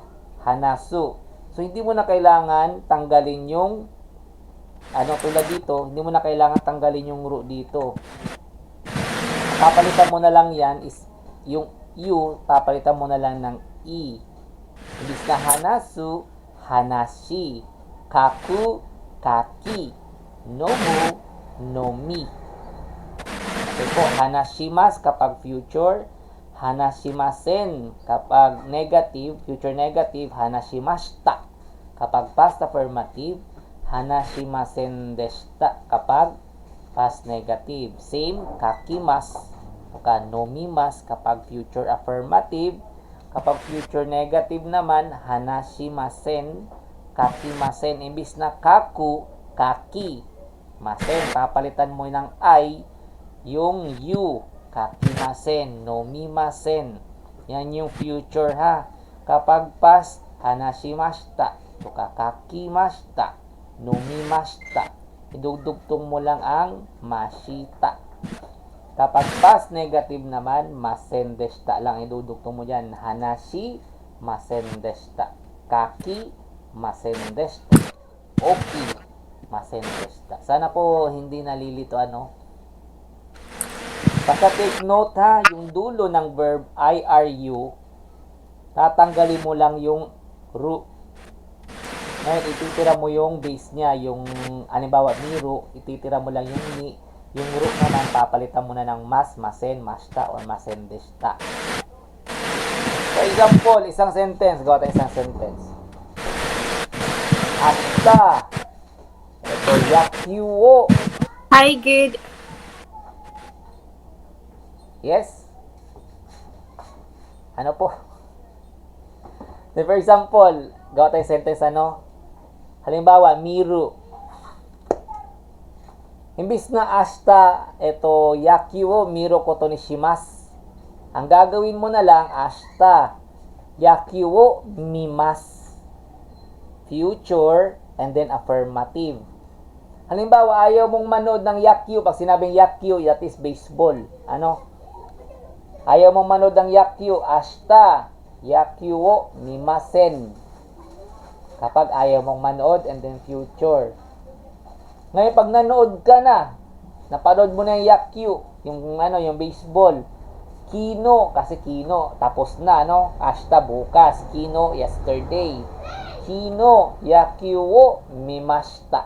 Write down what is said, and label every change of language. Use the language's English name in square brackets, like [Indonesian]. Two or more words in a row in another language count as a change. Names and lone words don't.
[Filipino] Hanasu. So, hindi mo na kailangan tanggalin yung tulad dito, hindi mo na kailangan tanggalin yung ru dito. Papalitan mo na lang yan is yung U, papalitan mo na lang ng E. Ibig na hanasu, hanashi. Kaku, kaki. Nomu, nomi. Okay po, hanashimas kapag future, hanashimasen kapag [English] negative, future negative, [Filipino] hanashimashita kapag [English] past affirmative, [Japanese] 話しませんでした [Filipino] kapag [English] past negative. [Filipino] Same, kakimas o nomimas kapag [English] future affirmative. [Filipino] Kapag [English] future negative [Filipino] naman, [Japanese] 話しません、書きません. [Filipino] Imbis na kaku, kaki. Masen, papalitan mo ng I, yung U, [Japanese] 書きません、飲みません. [Filipino] Yan yung future ha. Kapag past, hanashimashita, o [Japanese] 書きました、飲みました. [Filipino] Idudugtong mo lang ang mashita. Kapag past negative naman, [Japanese] ませんでした [Filipino] lang idudugtong mo dyan. [Japanese] 話し、ませんでした。書き、ませんでした. 起き、ませんでした. [Filipino] Sana po hindi nalilito Basta [English] take note [Filipino] ha, yung dulo ng verb I-R-U, tatanggalin mo lang yung ru. Ngayon, ititira mo yung base niya, yung halimbawa miru, ititira mo lang yung ni. Yung ru naman, papalitan mo na ng mas, [Japanese] ません、ました, or ませんでした. [English] For example, [Filipino] isang sentence. Gawa tayo isang sentence. Asta. Ito, yakyuo. [English] Hi, good. [Filipino] Yes? Ano po? So, for example, gawa tayo sentence halimbawa, miru. Imbis na ashita, ito, [Japanese] 野球を、見ることにします. [Filipino] Ang gagawin mo na lang, [Japanese] 明日、野球を、見ます. [English] Future, and then affirmative. [Filipino] Halimbawa, ayaw mong manood ng yakyu. Pag sinabing yakyu, [English] that is baseball. [Filipino] Ayaw mong manood ng yakyu, [Japanese] 明日、野球を、見ません. [Filipino] Kapag ayaw mong manood, [English] and then future. [Filipino] Ngayon, pag nanood ka na, napanood mo na yung yakyu, yung baseball, kino, kasi kino, tapos na, ashita, bukas, kino, yesterday, [Japanese] 昨日、野球を、見ました.